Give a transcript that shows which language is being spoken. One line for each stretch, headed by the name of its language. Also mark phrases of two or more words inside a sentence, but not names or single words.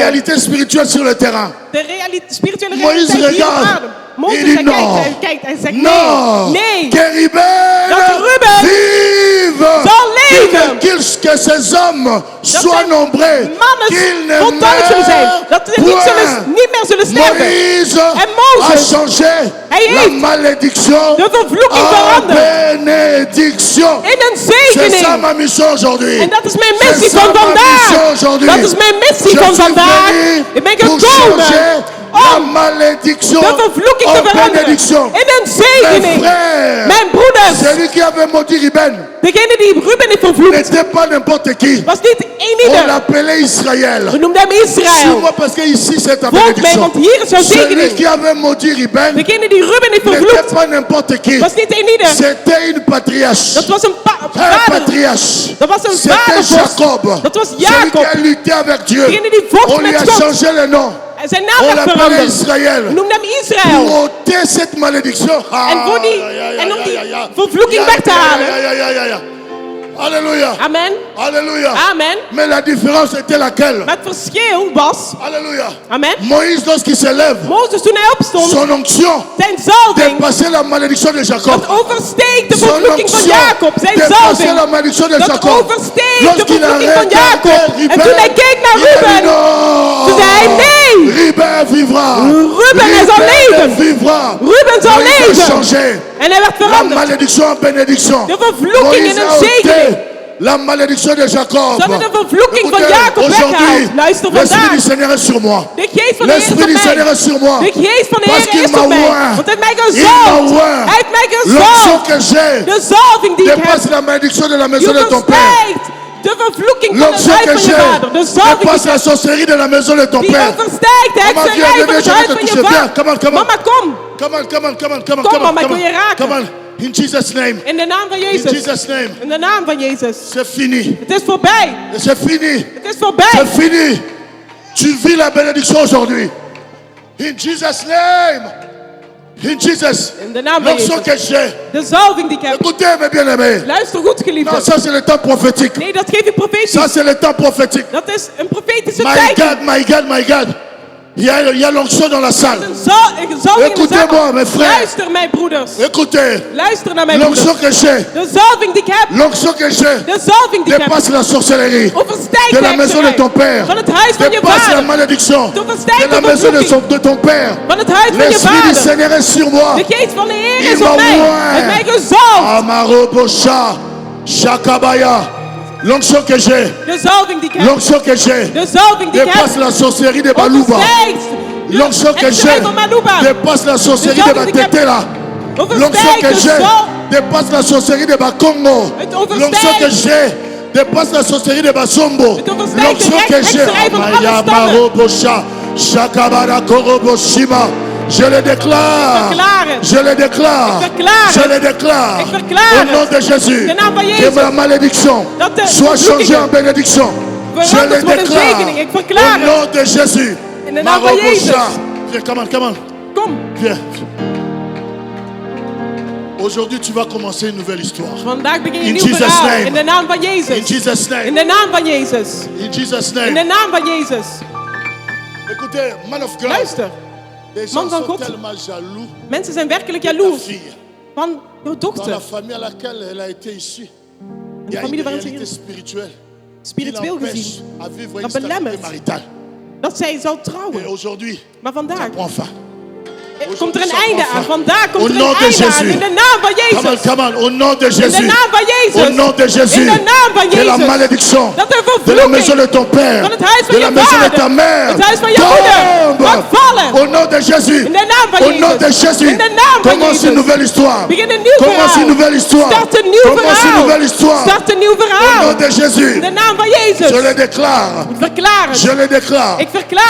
French: réalités spirituelles sur le terrain.
Dutch: De spirituele
French: Moïse
Dutch: realiteit hier op
French: regarde.
Dutch: aarde. Mozes
French: Il dit
Dutch: hij
French: non.
Dutch: kijkt, hij zegt
French: Non.
Dutch: nee.
French: Que Ruben
Dutch: Dat Ruben
French: vive.
Dutch: zal leven.
French: Que ces hommes soient
Dutch: zijn
French: nombreux.
Dutch: mannen
French: Qu'ils ne
Dutch: voltallig zullen zijn.
French: meurent
Dutch: Dat ze
French: point.
Dutch: niet meer zullen sterven.
French: Moïse
Dutch: En Mozes,
French: a changé
Dutch: hij
French: la
Dutch: heeft
French: malédiction
Dutch: de vervloeking
French: en
Dutch: veranderd
French: bénédiction.
Dutch: in een
French: C'est ça
Dutch: zegening.
French: ma mission aujourd'hui.
Dutch: En dat is mijn
French: C'est
Dutch: missie
French: ça
Dutch: van
French: ma
Dutch: vandaag.
French: mission aujourd'hui.
Dutch: Dat is mijn missie
French: Je
Dutch: van
French: suis
Dutch: vandaag.
French: venu
Dutch: Ik ben
French: pour
Dutch: gekomen
French: changer la
Dutch: om
French: malédiction
Dutch: de vervloeking te
French: en
Dutch: veranderen
French: bénédiction.
Dutch: in een
French: Mes
Dutch: zegening.
French: frères,
Dutch: Mijn broeders,
French: celui qui avait maudit Ruben
Dutch: degene die Ruben heeft vervloekt,
French: n'était pas n'importe qui.
Dutch: was niet
French: On
Dutch: eenieder.
French: l'appelait Israël.
Dutch: We noemden hem Israël.
French: Suis-moi parce que ici c'est ta
Dutch: Volg mij,
French: bénédiction.
Dutch: want hier is jouw
French: Celui
Dutch: zegening.
French: qui avait maudit Ruben
Dutch: Degene die Ruben heeft
French: n'était
Dutch: vervloekt,
French: pas n'importe qui.
Dutch: was niet eenieder.
French: C'était une patriarche.
Dutch: Dat was een
French: Un
Dutch: vader.
French: patriarche.
Dutch: Dat was een
French: C'était
Dutch: vadervorst.
French: Jacob.
Dutch: Dat was
French: Celui qui
Dutch: Jacob.
French: a lutté avec Dieu.
Dutch: Degene die vocht
French: On lui
Dutch: met
French: a
Dutch: God.
French: changé le nom.
Dutch: Zijn
French: On
Dutch: naam werd
French: l'appelait
Dutch: veranderd.
French: Israël.
Dutch: We noemden hem Israël.
French: Pour ôter cette malédiction.
Dutch: En om die vervloeking weg te halen.
French: Alléluia.
Dutch: Amen.
French: Alléluia.
Dutch: Amen.
French: Mais la différence était laquelle?
Dutch: Maar het verschil was,
French: Alléluia.
Dutch: amen,
French: Moïse, lorsqu'il se lève,
Dutch: Mozes toen hij opstond,
French: son onction
Dutch: zijn zalving,
French: dépassait la malédiction de Jacob.
Dutch: dat oversteekt de
French: Son
Dutch: vervloeking van
French: onction
Dutch: Jacob. Zijn
French: dépassait
Dutch: zalving,
French: la malédiction de
Dutch: dat
French: Jacob.
Dutch: oversteekt de
French: Lorsqu'il a
Dutch: vervloeking van
French: regardé
Dutch: Jacob. En toen hij keek naar
French: il a dit
Dutch: Ruben,
French: non.
Dutch: toen zei hij nee,
French: Ruben vivra.
Dutch: Ruben hij zal leven.
French: Vivra.
Dutch: Ruben zal
French: Moïse a
Dutch: leven.
French: changé.
Dutch: En hij werd
French: La
Dutch: veranderd.
French: malédiction en bénédiction.
Dutch: De vervloeking in
French: Moïse
Dutch: een
French: a
Dutch: zegening.
French: ôté la malédiction de Jacob.
Dutch: Ze hadden de vervloeking van
French: Écoutez,
Dutch: Jacob
French: aujourd'hui,
Dutch: weggehaald. Luister
French: l'Esprit
Dutch: vandaag.
French: du Seigneur est sur moi.
Dutch: De geest van de Heer is
French: L'Esprit du
Dutch: op
French: Seigneur
Dutch: mij.
French: est sur moi.
Dutch: De geest van de
French: Parce
Dutch: Heer
French: qu'il
Dutch: is
French: m'a
Dutch: op mij.
French: oint.
Dutch: Want hij heeft mij
French: Il m'a
Dutch: gezalfd.
French: oint.
Dutch: Hij heeft mij
French: L'onction
Dutch: gezalfd.
French: que j'ai
Dutch: De zalving die ik heb.
French: dépasse la malédiction de la
Dutch: Je
French: maison de ton père.
Dutch: overstijgt de vervloeking van het
French: L'onction
Dutch: huis
French: que
Dutch: van je
French: j'ai
Dutch: vader. De zalving
French: dépasse la sorcellerie de la maison de ton
Dutch: die
French: père.
Dutch: overstijgt de
French: Mama, viens,
Dutch: hekserij van
French: viens,
Dutch: het
French: je
Dutch: huis
French: vais te
Dutch: van je
French: toucher. Viens,
Dutch: vader.
English: come on, come on.
Dutch: Mama, kom.
English: Come on, come on, come on, come on,
Dutch: Kom, come on, mama, ik
English: come
Dutch: wil je
English: on.
Dutch: raken.
English: Come on. In Jesus' name.
Dutch: In de naam van
English: In
Dutch: Jezus.
English: Jesus' name.
Dutch: In de naam van Jezus.
French: C'est fini.
Dutch: Het is voorbij.
French: C'est fini.
Dutch: Het is voorbij.
French: C'est fini. Tu vis la bénédiction aujourd'hui.
English: In Jesus' name. In Jesus.
Dutch: In de naam van
French: L'onction
Dutch: Jezus.
French: que j'ai.
Dutch: De zalving die ik heb.
French: Écoutez, mes bien-aimés.
Dutch: Luister goed,
French: Non,
Dutch: geliefde.
French: ça c'est le temps prophétique.
Dutch: Nee, dat geef je profetisch.
French: Ça c'est le temps prophétique.
Dutch: Dat is een profetische
English: My
Dutch: tijd.
English: God, my God, my God.
French: Il y a l'onction dans la salle.
Dutch: Een zalving in de
French: Écoutez-moi,
Dutch: zaal.
French: mes frères.
Dutch: Luister, mijn broeders.
French: Écoutez.
Dutch: Luister naar mijn
French: L'onction
Dutch: broeders.
French: que j'ai.
Dutch: De zalving die ik heb.
French: L'onction que j'ai.
Dutch: De zalving die ik heb.
French: Dépasse la sorcellerie.
Dutch: Overstijgt
French: De
Dutch: de
French: la maison de
Dutch: hekserij.
French: ton père.
Dutch: Van het huis van je
French: Dépasse la
Dutch: vader.
French: malédiction.
Dutch: De overstijgt
French: De la
Dutch: de
French: maison
Dutch: vervloeking.
French: de ton père.
Dutch: Van het huis van je
French: L'Esprit du
Dutch: vader.
French: Seigneur est sur moi.
Dutch: De geest van de Heer
French: Il
Dutch: is
French: m'a
Dutch: op mij.
French: oint.
Dutch: Hij heeft mij gezalfd. Amarobosha. Shakabaya.
French: L'onction que j'ai.
Dutch: De zalving die ik heb.
French: L'onction que j'ai.
Dutch: De zalving die ik
French: Dépasse
Dutch: heb.
French: la sorcellerie de Balouba.
Dutch: Overstijgt de
French: L'onction que
Dutch: hekserij
French: j'ai
Dutch: van Malouba.
French: dépasse la sorcellerie de Batetela. L'onction
Dutch: Overstijgt
French: que
Dutch: de
French: j'ai
Dutch: zal.
French: dépasse la sorcellerie de Bakongo.
Dutch: Het overstijgt.
French: L'onction que j'ai dépasse la sorcellerie de Basombo.
Dutch: Het overstijgt de
French: L'onction que j'ai
Dutch: hekserij van alle Amaya stammen. Marobosha. Shakabara Koroboshima.
French: Je le déclare.
Dutch: verklaar het.
French: Je le déclare.
Dutch: Ik verklaar
French: Je
Dutch: het.
French: le déclare.
Dutch: Ik verklaar
French: Au nom de Jésus.
Dutch: De naam van
French: Que
Dutch: Jezus.
French: ma malédiction
Dutch: Dat de
French: soit changée
Dutch: vervloekingen
French: en bénédiction. Je le
Dutch: veranderd worden in
French: déclare.
Dutch: zegening. Ik verklaar
French: Au
Dutch: het.
French: nom de Jésus.
Dutch: In de naam van Jezus.
French: Viens,
English: come on, come on.
Dutch: Kom.
French: Viens. Aujourd'hui, tu vas commencer une nouvelle histoire.
Dutch: Vandaag begin je
English: In
Dutch: een nieuw
English: Jesus'
Dutch: verhaal.
English: name.
Dutch: In de naam van
English: In
Dutch: Jezus.
English: Jesus'
Dutch: In
English: name.
Dutch: de naam van Jezus.
English: In Jesus'
Dutch: In de
English: name.
Dutch: naam van Jezus.
French: Écoutez,
English: man of God.
Dutch: Luister.
French: Les
Dutch: Man
French: gens
Dutch: van
French: sont
Dutch: God.
French: tellement jaloux
Dutch: Mensen zijn werkelijk
French: de ta
Dutch: jaloers
French: fille.
Dutch: van jouw
French: Dans
Dutch: dochter.
French: la famille à laquelle elle a été issue. Il y a une
Dutch: familie waarin ze
French: réalité
Dutch: hier-
French: spirituelle qui
Dutch: Spiritueel
French: l'empêche
Dutch: gezien.
French: à vivre une
Dutch: Dat
French: stabilité
Dutch: belemmert.
French: maritale.
Dutch: Dat zij zal
French: Et
Dutch: trouwen.
French: aujourd'hui,
Dutch: Maar vandaag
French: prends fin.
Dutch: komt er een einde aan. Vandaag
French: Au
Dutch: komt er
French: nom
Dutch: een
French: de
Dutch: einde aan.
French: Jésus.
Dutch: In de naam van
English: Come on,
Dutch: Jezus.
English: come on.
French: Au nom de
Dutch: In de
French: Jésus.
Dutch: naam van Jezus.
French: Au nom de Jésus.
Dutch: In de naam van
French: Que la
Dutch: Jezus.
French: malédiction
Dutch: Dat de
French: de la maison
Dutch: vervloeking
French: de ton père,
Dutch: van het huis van
French: de la
Dutch: je
French: maison de
Dutch: vader,
French: ta mère,
Dutch: het huis van je moeder, mag vallen.
French: au nom de Jésus.
Dutch: In de naam van
French: Au nom de
Dutch: Jezus.
French: Jésus.
Dutch: In de naam van
French: Commence
Dutch: Jezus.
French: une nouvelle histoire.
Dutch: Begin een nieuw
French: Commence
Dutch: verhaal.
French: une nouvelle histoire.
Dutch: Start een nieuw
French: Commence une
Dutch: verhaal.
French: nouvelle histoire.
Dutch: Start een nieuw
French: Au
Dutch: verhaal.
French: nom de Jésus.
Dutch: In de naam van Jezus.
French: Je le déclare.
Dutch: Ik verklaar het.
French: Je le déclare.
Dutch: Ik verklaar